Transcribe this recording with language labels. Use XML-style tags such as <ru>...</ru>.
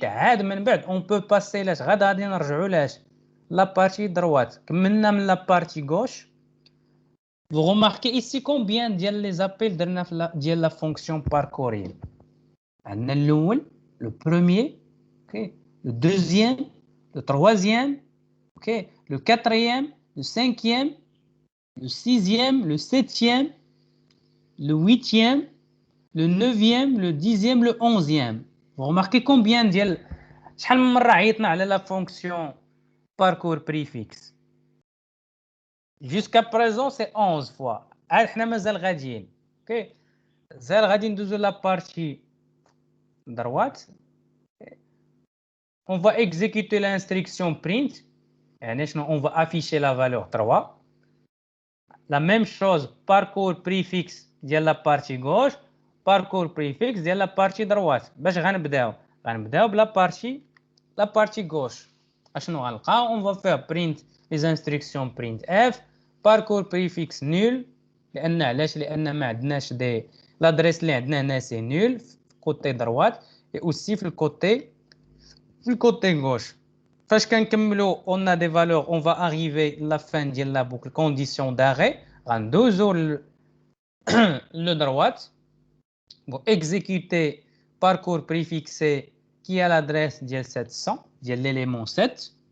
<ar>عاد من بعد</ar> <fr>on peut passer</fr> <ar>لاش غادي نرجعوا لاش لا بارتي دروات. كملنا من لا بارتي غوش.</ar> <fr>vous remarquez ici combien</fr> <ar>ديال لي زابيل درنا في ديال لا فونكسيون باركوريل؟ عندنا الاول</ar> <fr>le premier, OK, le deuxième, le troisième, OK, le quatrième, le cinquième, le sixième, le septième, le huitième, le neuvième, le dixième, le onzième. Vous remarquez combien</fr> <ar>ديال شحال من مرة عيطنا على</ar> <fr>la fonction parcours préfixe؟ jusqu'à présent c'est 11 fois.</fr> <ar>عاد حنا مازال غاديين. OK. مازال غادي ندوزو لا بارتي droite.</ar> <fr>on va exécuter l'instruction print.</fr> <ar>يعني شنو</ar> <fr>on va afficher la valeur 3. la même chose parcours préfixe ديال la partie gauche parcours préfixe ديال la partie droite.</fr> <ar>باش غنبداو بلا partie gauche. اشنو غنلقاو؟</ar> <fr>on va faire print les instructions print f parcours préfixe nul.</fr> <ar>لان علاش؟ لان ما عندناش دي l'adresse اللي عندنا هنا سي</ar> <fr>nul côté droite et aussi</fr> <ar>في الكوتي gauche. فاش كنكملوا</ar> <fr>on a des valeurs on va arriver la fin ديال la boucle condition d'arrêt.</fr> <ar>غندوزو</ar> <fr>le droite pour exécuter parcours préfixé qui a l'adresse ديال 700 ديال l'élément 7.</fr>